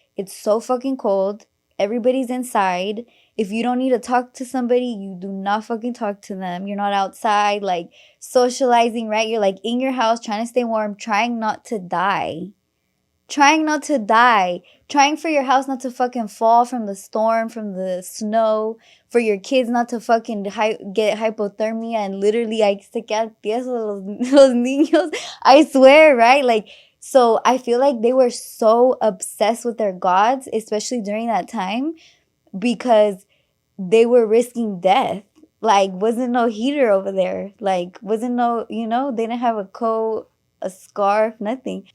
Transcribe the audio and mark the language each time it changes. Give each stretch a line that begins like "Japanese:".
English: It's so fucking cold. Everybody's inside. If you don't need to talk to somebody, you do not fucking talk to them. You're not outside, like, socializing, right? You're, like, in your house, trying to stay warm, trying not to die. Trying not to die. Trying for your house not to fucking fall from the storm, from the snow. For your kids not to fucking get hypothermia. And literally, I
Spanish: se quedan tiesos los niños.
English: I swear, right? Like, so I feel like they were so obsessed with their gods, especially during that time, because they were risking death. Like, wasn't no heater over there. Like, wasn't no, you know, they didn't have a coat, a scarf, nothing.